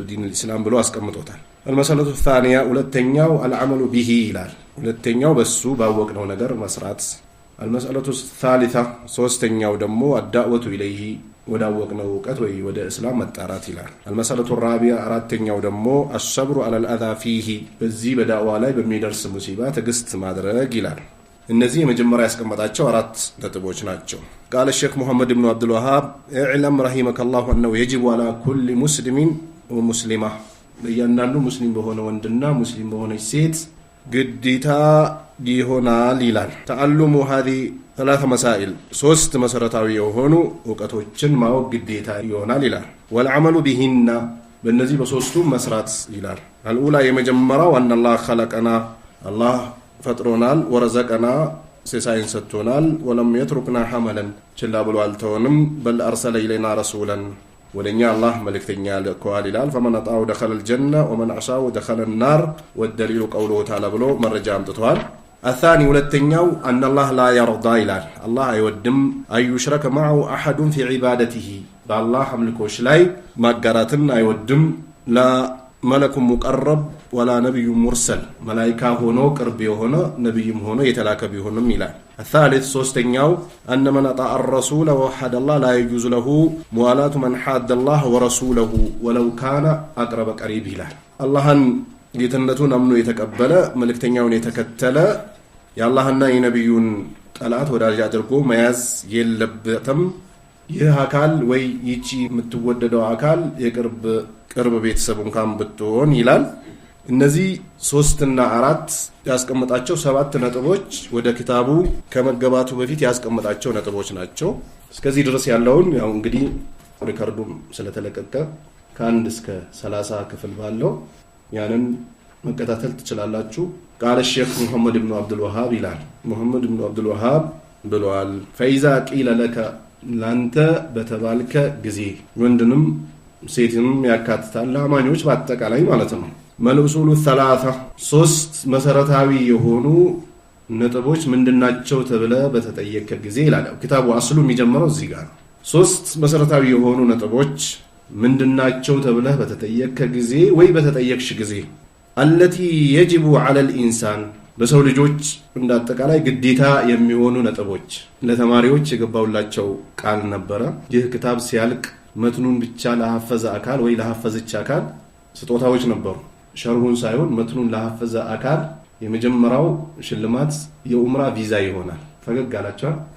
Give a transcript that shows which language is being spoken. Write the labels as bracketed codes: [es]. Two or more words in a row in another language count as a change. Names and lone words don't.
[ar] دين الاسلام [am] ብሎ አስቀምጦታል። [ar] المسألة الثانية [am] ሁለተኛው [ar] العمل به [am] ይላል። ሁለተኛው በሱ ባወቅነው ነገር መስራት። [ar] المسألة الثالثة [am] ሶስተኛው ደግሞ [ar] الدعوة إليه [am] ወዳወቅነው እውቀት ወይ ወደ እስላም መጣራት ይላል። [ar] المسألة الرابعة [am] አራተኛው ደግሞ [ar] الصبر على الاذى فيه [am] በዚህ በዳዕዋ ላይ በሚደርስ ሙሲባ ትዕግስት ማድረግ ይላል። እነዚህ የመጀመሪያ ያስቀመጣቸው 4 ነጥቦች ናቸው። [ar] قال الشيخ محمد بن عبد الوهاب اعلم رحمك الله انه يجب على كل مسلم ومسلمه [am] በእያንዳንዱ ሙስሊም በሆነ ወንድና ሙስሊም በሆነች ሴት ግዴታ ይሆናል ይላል። [ar] تعلم هذه 3 مسائل [am] 3 መሰረታዊ የሆኑ ዕውቀቶችን ማወቅ ግዴታ ይሆናል ይላል። [ar] والعمل بهن [am] በእነዚህ በሶስቱ መስራት ይላል። الأولى የመጀመሪያው [ar] ان الله خلقنا [am] الله ፈጥሮናል ወረዘቀና ሲሳይን ሰጥቶናል [ar] ولم يتركنا حملا [am] ችላ ብሎ አልተወንም [ar] بل أرسل إلينا رسولا [am] ወደኛ አላህ መልእክተኛ ልኳል ይላል። فمن [ar] أطاعه دخل الجنة ومن عصاه دخل النار والدليل قوله تعالى [am] ብሎ መረጃ አምጥቷል። [ar] الثاني ሁለተኛው ان الله لا يرضى [am] ይላል። አላህ አይወድም [ar] أن يشرك معه أحد في عبادته [am] በአላህ አምልኮች ላይ ማጋራትን አይወድም። [ar] لا ملك مقرب ولا نبي مرسل ملائكه [am] ሆኖ ቅርብ የሆነ ነብይም ሆኖ የተላከ ቢሆንም ይላል። [ar] الثالث ሶስተኛው ان من اطاع الرسول ووحد الله لا يجوز له موالاه من حاد الله ورسوله ولو كان اقرب قريب [am] ይላል። አላህን ጌትነቱን አምኖ የተቀበለ መልእክተኛውን የተከተለ የአላህና የነብዩን ጠላት ወዳጅ አድርጎ መያዝ የለበትም። ይህ አካል ወይ ይቺ የምትወደደው አካል የቅርብ ቤተሰብ እንኳን ብትሆን ይላል። እነዚህ 3 እና 4 ያስቀመጣቸው 7 ነጥቦች ወደ ክታቡ ከመገባቱ በፊት ያስቀመጣቸው ነጥቦች ናቸው። እስከዚህ ድረስ ያለውን ያው እንግዲህ ሪከርዱም ስለተለቀቀ ከ1 እስከ 30 ክፍል ባለው ያንን መከታተል ትችላላችሁ። [ar] قال الشيخ محمد بن عبد الوهاب [am] ይላል። محمد بن عبد الوهاب ብለዋል [ar] فإذا قيل لك [am] ላንተ በተባልከ ጊዜ ወንድንም ሴትንም ያካትታል አማኞች በአጠቃላይ ማለት ነው። መልኡሱሉ ሰላሳ ሶስት መሰረታዊ የሆኑ ነጥቦች ምንድናቸው ተብለ በተጠየቀ ጊዜ ይላል ኪታቡ አስሉ የሚጀምረው እዚህ ጋር ሶስት መሰረታዊ የሆኑ ነጥቦች ምንድናቸው ተብለ በተጠየቀ ጊዜ ወይ በተጠየቅሽ ጊዜ [ar] التي يجب على الانسان [am] በሰው ልጆች እንዳጠቃላይ ግዴታ የሚሆኑ ነጥቦች ለተማሪዎች የገባውላቸው ቃል ነበር። ይህ ክታብ ሲያልቅ መትኑን ብቻ ለሐፈዘ አካል ወይ ለሐፈዘች አካል ስጦታዎች ነበሩ። ሸርሁን ሳይሆን መትኑን ለሐፈዘ አካል የመጀመሪያው ሽልማት የኡምራ ቪዛ ይሆናል። ፈገግ አላችሁ።